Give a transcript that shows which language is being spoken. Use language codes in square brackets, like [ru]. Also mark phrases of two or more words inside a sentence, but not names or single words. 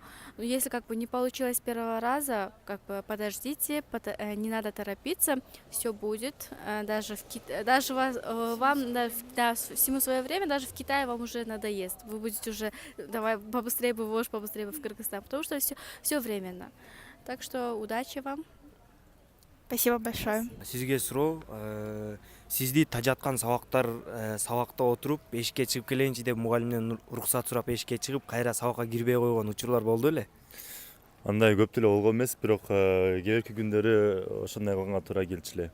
[ru] Но если как бы не получилось с первого раза, как бы подождите, не надо торопиться, все будет. Даже вам, да, всему свое время, даже в Китае вам уже надоест. Вы будете уже, давай побыстрее бы в Ош, побыстрее бы в Кыргызстан, потому что все временно. Так что удачи вам. Спасибо большое. [ky] Сизге суроо, сизди тажаткан сабакта отуруп эшикке чыгып келейинчи деп мугалимден уруксат сурап эшикке чыгып кайра сабакка кирбей койгон учурлар болду беле? Андай көп деле болгон эмес, бирок кийинки күндөрү ошондой кылганга туура келчү эле.